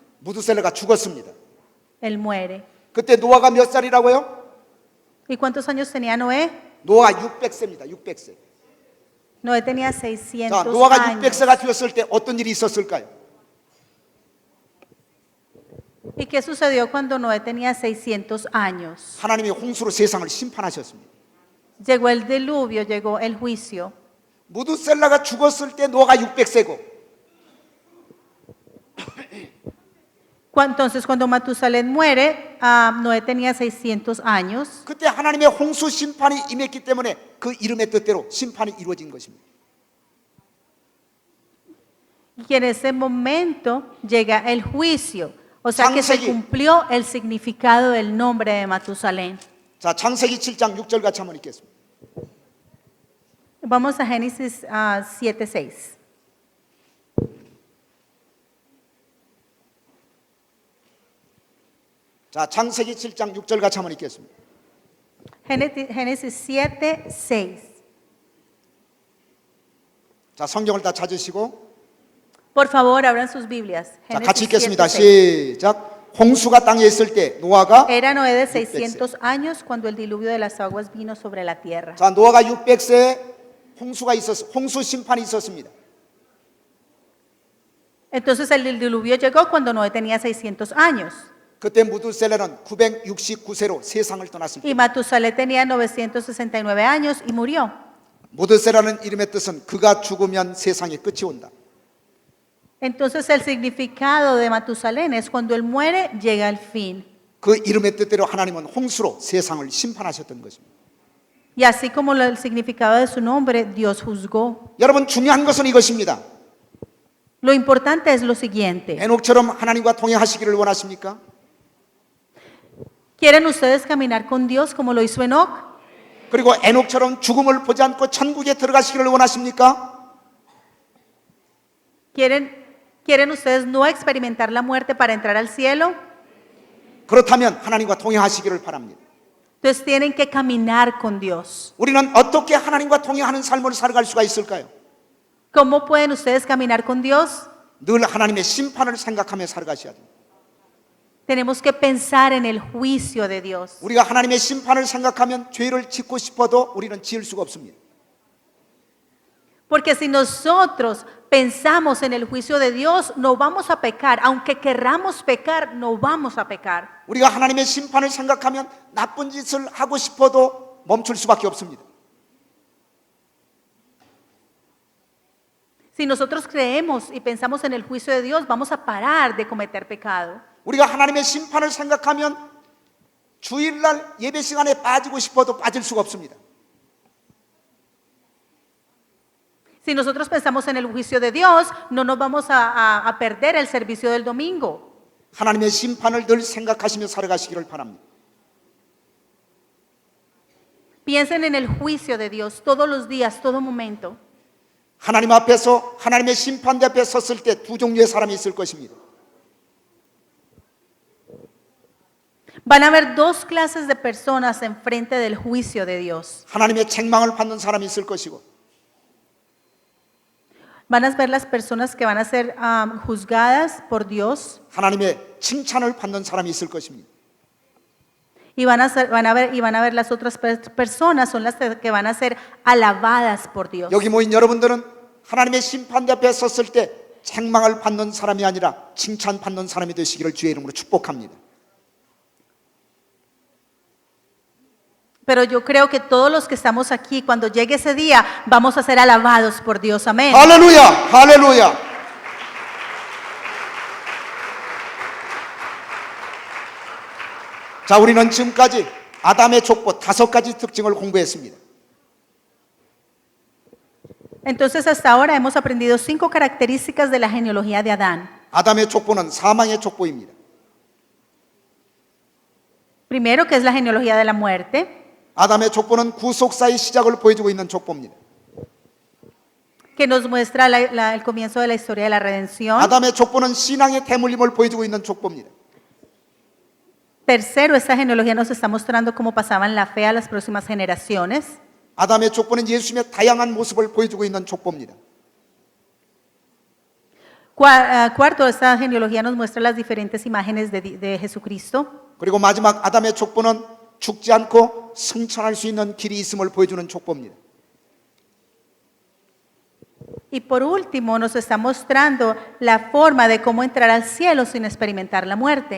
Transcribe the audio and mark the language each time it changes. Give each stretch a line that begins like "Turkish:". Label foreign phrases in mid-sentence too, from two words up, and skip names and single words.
Korean: 무두셀라가 죽었습니다.
Spanish: él muere.
Korean: 그때 노아가 몇 살이라고요?
Spanish: ¿Y cuántos años tenía Noé?
Korean: 노아가 600세입니다. 600세.
Spanish: Noé tenía
Korean: 자,
Spanish: 600
Korean: 노아가
Spanish: años.
Korean: 600세가 되었을 때 어떤 일이 있었을까요?
Spanish: ¿Y qué sucedió cuando Noé tenía 600 años?
Korean: 하나님이 홍수로 세상을 심판하셨습니다.
Spanish: Llegó el diluvio, llegó el juicio.
Korean: 무두셀라가 죽었을 때 노아가 600세고
Spanish: Entonces cuando Matusalén muere, Noé tenía 600 años.
Korean: 그때 하나님의 홍수 심판이 임했기 때문에 그 이름의 뜻대로 심판이 이루어진 것입니다.
Spanish: Y en ese momento llega el juicio. O sea que se
Korean: 창세기.
Spanish: cumplió el significado del nombre de Matusalén.
Korean: 자, 창세기 7장 6절 같이 한번 읽겠습니다.
Spanish: Vamos a Génesis 7:6.
Korean: 자, 창세기 7장 6절 같이 한번 읽겠습니다.
Spanish: Génesis 7:6.
Korean: 자, 성경을 다 찾으시고
Spanish: Por favor, abran sus Biblias.
Korean: 자, 같이
Spanish: Génesis
Korean: 읽겠습니다.
Spanish: 7:6.
Korean: 시작. 홍수가 땅에 있을 때 노아가
Spanish: Era Noé de 600 años cuando el diluvio de las aguas vino sobre la tierra.
Korean: 자, 노아가 600세에 홍수 심판이 있었습니다.
Spanish: Entonces el diluvio llegó cuando Noé tenía 600 años.
Korean: 그때 무두셀라는 969세로 세상을 떠났을
Spanish: Y
Korean: 때
Spanish: Matusalén tenía 969 años y murió.
Korean: 무두셀라는 이름의 뜻은 그가 죽으면 세상의 끝이 온다.
Spanish: Entonces el significado de Matusalén es cuando él muere, llega el fin.
Korean: 그 이름의 뜻대로 하나님은 홍수로 세상을 심판하셨던 것입니다.
Spanish: Y así como el significado de su nombre, Dios juzgó.
Korean: 여러분 중요한 것은 이것입니다.
Spanish: Lo importante es lo siguiente.
Korean: 에녹처럼 하나님과 동행하시기를 원하십니까?
Spanish: ¿Quieren ustedes caminar con Dios como lo hizo Enoc?
Korean: 그리고 에녹처럼 죽음을 보지 않고 천국에 들어가시기를 원하십니까?
Spanish: ¿Quieren ustedes no experimentar la muerte para entrar al cielo?
Korean: 그렇다면 하나님과 동행하시기를 바랍니다.
Spanish: Entonces tienen que caminar con Dios.
Korean: 우리는 어떻게 하나님과 동행하는 삶을 살아갈 수가 있을까요?
Spanish: ¿Cómo pueden ustedes caminar con Dios?
Korean: 늘 하나님의 심판을 생각하며 살아가셔야 됩니다.
Spanish: Tenemos que pensar en el juicio de Dios.
Korean: 우리가 하나님의 심판을 생각하면 죄를 짓고 싶어도 우리는 지을 수가 없습니다.
Spanish: Porque si nosotros pensamos en el juicio de Dios, no vamos a pecar. Aunque querramos pecar, no vamos a pecar.
Korean: 우리가 하나님의 심판을 생각하면 나쁜 짓을 하고 싶어도 멈출 수밖에 없습니다.
Spanish: Si nosotros creemos y pensamos en el juicio de Dios, vamos a parar de cometer pecado.
Korean: 우리가 하나님의 심판을 생각하면 주일날 예배 시간에 빠지고 싶어도 빠질 수가 없습니다.
Spanish: Si nosotros pensamos en el juicio de Dios, no nos vamos a perder el servicio del domingo.
Korean: 하나님의 심판을 늘 생각하시며 살아가시기를 바랍니다.
Spanish: Piensen en el juicio de Dios todos los días, todo momento.
Korean: 하나님 앞에서 하나님의 심판대 앞에 섰을 때 두 종류의 사람이 있을 것입니다.
Spanish: Van a haber dos clases de personas enfrente del juicio de Dios.
Korean: 하나님의 책망을 받는 사람이 있을 것이고
Spanish: Van a ver las personas que van a ser juzgadas por Dios
Korean: 하나님의 칭찬을 받는 사람이 있을 것입니다.
Spanish: y van a ver las otras personas son las que van a ser alabadas por Dios.
Korean: 여기 모인 여러분들은 하나님의 심판대 앞에 섰을 때 책망을 받는 사람이 아니라 칭찬받는 사람이 되시기를 주의 이름으로 축복합니다.
Spanish: Pero yo creo que todos los que estamos aquí, cuando llegue ese día, vamos a ser alabados por Dios. Amén.
Korean: 할렐루야, 할렐루야. 자, 우리는 지금까지 아담의 족보 5가지 특징을 공부했습니다.
Spanish: Entonces hasta ahora hemos aprendido 5 características de la genealogía de Adán.
Korean: 아담의 족보는 사망의 족보입니다.
Spanish: Primero, que es la genealogía de la muerte.
Korean: 아담의 족보는 구속사의 시작을 보여주고 있는 족보입니다.
Spanish: Que nos muestra el comienzo de la historia de la redención.
Korean: 아담의 족보는 신앙의 대물림을 보여주고 있는 족보입니다.
Spanish: Tercero, esta genealogía nos está mostrando cómo pasaban la fe a las próximas generaciones.
Korean: 아담의 족보는 예수님의 다양한 모습을 보여주고 있는 족보입니다.
Spanish: Cuarto, esta genealogía nos muestra las diferentes imágenes de Jesucristo.
Korean: 그리고 마지막 아담의 족보는 죽지 않고 승천할 수 있는 길이 있음을 보여주는 족보입니다.
Spanish: Y por último, nos está mostrando la forma de cómo entrar al cielo sin experimentar la muerte.